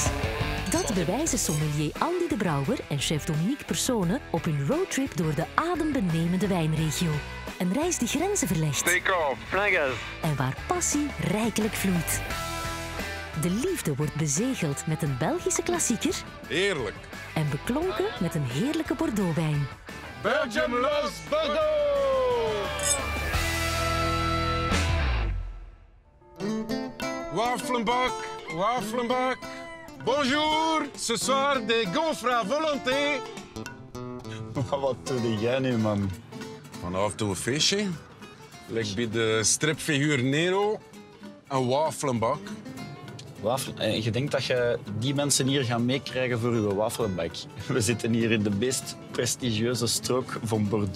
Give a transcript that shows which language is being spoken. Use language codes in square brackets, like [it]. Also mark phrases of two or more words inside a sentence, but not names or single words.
[nl] Dat bewijzen sommelier Andy de Brouwer en chef Dominique Persone op hun roadtrip door de adembenemende wijnregio. Een reis die grenzen verlegt. [en] Take off, flaggers. [nl] En waar passie rijkelijk vloeit. De liefde wordt bezegeld met een Belgische klassieker. Heerlijk. En beklonken met een heerlijke Bordeaux-wijn. [en] Belgium loves Bordeaux! [nl] Waffelbak, waffelbak. [fr] Bonjour, ce soir des gaufres à volonté. [nl] Wat doe jij nu, man? Vanavond doen we een feestje. Lijkt bij de stripfiguur Nero. Een waffelbak. Wafel. En je denkt dat je die mensen hier gaat meekrijgen voor uw wafelbak. We zitten hier in de meest prestigieuze strook van Bordeaux.